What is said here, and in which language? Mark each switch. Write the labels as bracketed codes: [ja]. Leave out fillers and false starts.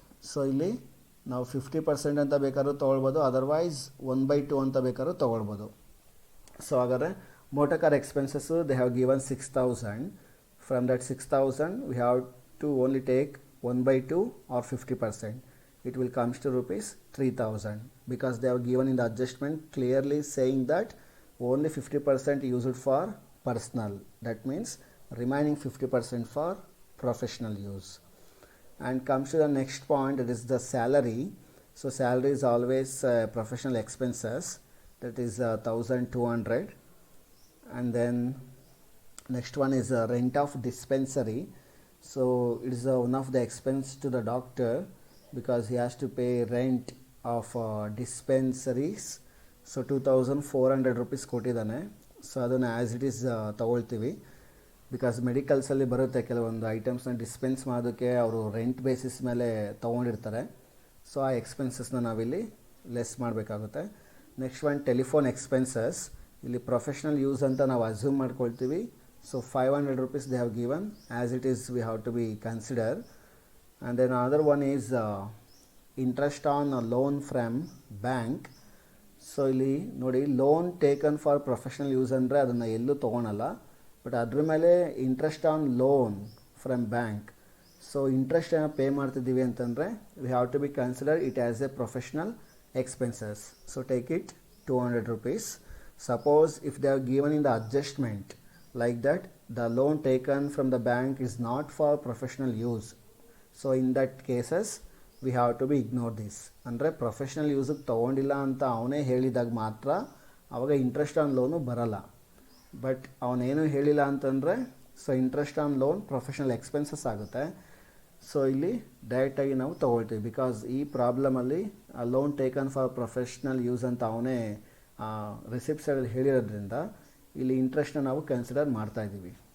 [kn] So ಇಲ್ಲಿ ನಾವು 50% ಅಂತ ಬೇಕಾದ್ರೂ ತೊಗೊಳ್ಬೋದು, ಅದರ್ವೈಸ್ 1/2 ಅಂತ ಬೇಕಾದ್ರೂ ತೊಗೊಳ್ಬೋದು. [en] so [kn] ಹಾಗಾದರೆ [en] Motor car expenses they have given 6,000. From that 6,000 we have to only take 1/2 or 50%. It will comes to rupees 3,000 because they have given in the adjustment clearly saying that only 50% used for personal. That means remaining 50% for professional use. And comes to the next point, that is the salary. So salary is always professional expenses, that is 1,200. And then next one is rent of dispensary. So it is one of the expense to the doctor because he has to pay rent of dispensaries. So 2,400 rupees [kn] ಕೊಟ್ಟಿದ್ದಾನೆ. [en] so [kn] ಅದನ್ನು [en] as it is [kn] ತೊಗೊಳ್ತೀವಿ. Because ಮೆಡಿಕಲ್ಸಲ್ಲಿ ಬರುತ್ತೆ ಕೆಲವೊಂದು ಐಟಮ್ಸ್ನ dispense ಮಾಡೋಕ್ಕೆ ಅವರು rent basis ಮೇಲೆ ತೊಗೊಂಡಿರ್ತಾರೆ. So ಆ ಎಕ್ಸ್ಪೆನ್ಸಸ್ನ ನಾವಿಲ್ಲಿ ಲೆಸ್ ಮಾಡಬೇಕಾಗುತ್ತೆ. [en] Next one telephone expenses. [kn] ಇಲ್ಲಿ ಪ್ರೊಫೆಷ್ನಲ್ ಯೂಸ್ ಅಂತ ನಾವು ಅಸ್ಯೂಮ್ ಮಾಡ್ಕೊಳ್ತೀವಿ. So [en] 500 rupees they have given, as it is we have to be consider. And then another one is interest on a loan from bank. So [kn] ಇಲ್ಲಿ ನೋಡಿ, [en] loan taken for professional use [kn] ಅಂದರೆ ಅದನ್ನು ಎಲ್ಲೂ ತೊಗೊಳಲ್ಲ, [en] but [kn] ಅದ್ರ ಮೇಲೆ [en] Interest on loan from bank. So interest [kn] ಏನೋ pay ಮಾಡ್ತಿದ್ದೀವಿ ಅಂತಂದರೆ [en] We have to be consider it as a professional expenses. So take it 200 rupees. Suppose if they are given in the adjustment like that, the loan taken from the bank is not for professional use. So in that cases we have to be ignore this. [kn] ಅಂದರೆ professional ಯೂಸಿಗೆ ತೊಗೊಂಡಿಲ್ಲ ಅಂತ ಅವನೇ ಹೇಳಿದಾಗ ಮಾತ್ರ ಅವಾಗ interest on loan ಬರಲ್ಲ. But ಅವನೇನು ಹೇಳಿಲ್ಲ ಅಂತಂದರೆ so interest on loan professional expenses ಆಗುತ್ತೆ. ಸೊ ಇಲ್ಲಿ ಡೈರೆಕ್ಟಾಗಿ ನಾವು ತೊಗೊಳ್ತೀವಿ. ಬಿಕಾಸ್ ಈ ಪ್ರಾಬ್ಲಮಲ್ಲಿ [en] loan taken for professional use [kn] ಅಂತ ಅವನೇ ರಿಸಿಪ್ಟ್ಸಲ್ಲಿ ಹೇಳಿರೋದ್ರಿಂದ ಇಲ್ಲಿ ಇಂಟ್ರೆಸ್ಟ್ನ ನಾವು ಕನ್ಸಿಡರ್ ಮಾಡ್ತಾಯಿದ್ದೀವಿ.